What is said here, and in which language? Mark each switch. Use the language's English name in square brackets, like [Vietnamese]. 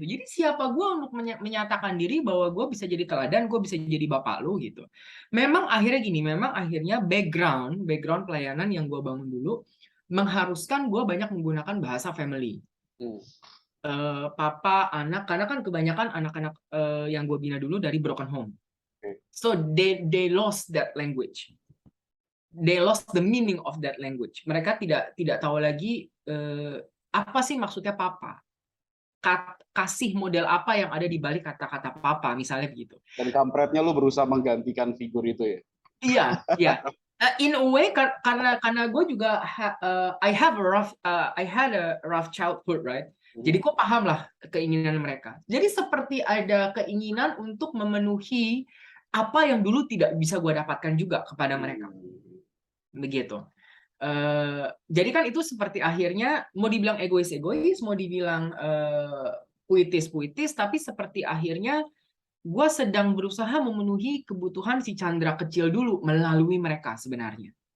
[Indonesian] Jadi siapa gue untuk menyatakan diri bahwa gue bisa jadi teladan, gue bisa jadi bapak lu gitu. Memang akhirnya gini, memang akhirnya background pelayanan yang gue bangun dulu mengharuskan gue banyak menggunakan bahasa family. Papa, anak, karena kan kebanyakan anak-anak yang gue bina dulu dari broken home. [English] So they lost that language. They lost the meaning of that language. [Indonesian] Mereka tidak tahu lagi apa sih maksudnya papa. Kasih model apa yang ada di balik kata-kata papa, misalnya begitu. Dan kampretnya lu berusaha menggantikan figur itu ya? Iya, iya. [English] In a way [Indonesian] karena gue juga [English] I had a rough childhood, right? [Indonesian] Jadi gue paham lah keinginan mereka. Jadi seperti ada keinginan untuk memenuhi apa yang dulu tidak bisa gue dapatkan juga kepada mereka. Begitu. Jadi kan itu seperti akhirnya mau dibilang egois, mau dibilang puitis, tapi seperti akhirnya gue sedang berusaha memenuhi kebutuhan si Chandra kecil dulu melalui mereka sebenarnya.